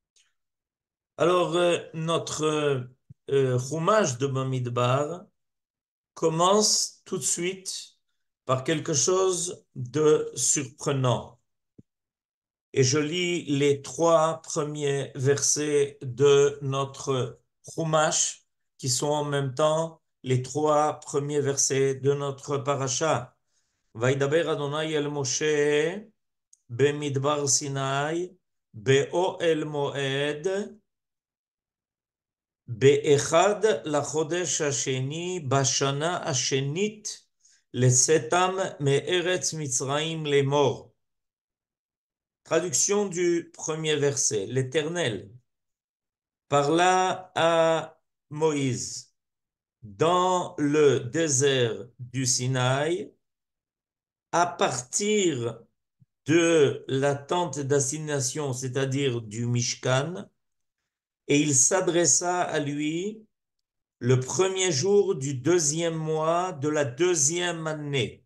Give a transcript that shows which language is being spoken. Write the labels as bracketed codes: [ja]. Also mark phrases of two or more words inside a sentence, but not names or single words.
[fr] Alors, notre Chumash de Bamidbar commence tout de suite par quelque chose de surprenant. Et je lis les 3 premiers versets de notre Chumash, qui sont en même temps les 3 premiers versets de notre parasha. [he] וידבר אדני אל משה במדבר סיני, באוהל מועד, באחד לחודש השני, בשנה השנית, לצאתם מארץ מצרים לאמור. [fr] Traduction du premier verset. L'Éternel parla à Moïse dans le désert du Sinaï à partir de la tente d'assignation, c'est-à-dire du Mishkan, et il s'adressa à lui le premier jour du 2e mois de la 2e année.